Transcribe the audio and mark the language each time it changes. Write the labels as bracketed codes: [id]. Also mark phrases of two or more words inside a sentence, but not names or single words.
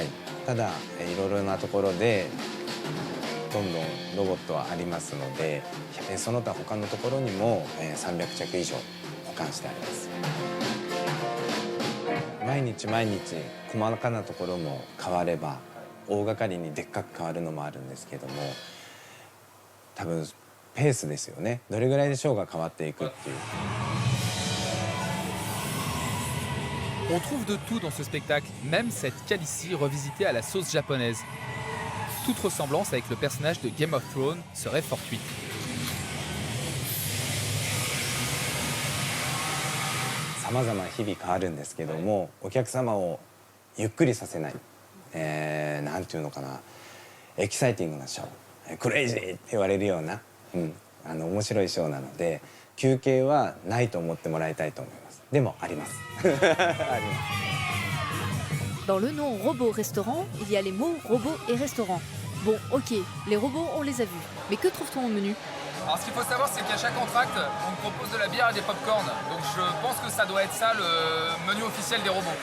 [ja] ただいろいろなところでどんどんロボットはありますので、その他他のところにも300着以上保管してあります。毎日毎日細かなところも変われば大掛かりにでっかく変わるのもあるんですけども、多分ペースですよね。どれぐらいでショーが変わっていくっていう。 [fr] On trouve de tout dans ce spectacle, même cette calisssie revisitée à la sauce japonaise. Toute ressemblance avec le personnage de Game of Thrones serait fortuite. [ja] 様々日々変わるんですけども、お客様をゆっくりさせない、なんていうのかな、エキサイティングなショー、クレイジーって言われるような、面白いショーなので、休憩はないと思ってもらいたいと思います。でもあります。 [fr] Dans le nom Robot Restaurant, il y a les mots robot et restaurant. Bon, ok, les robots, on les a vus. Mais que trouve-t-on au menu? Alors ce qu'il faut savoir, c'est qu'à chaque entracte, on propose de la bière et des pop-corn. Donc je pense que ça doit être ça le menu officiel des robots.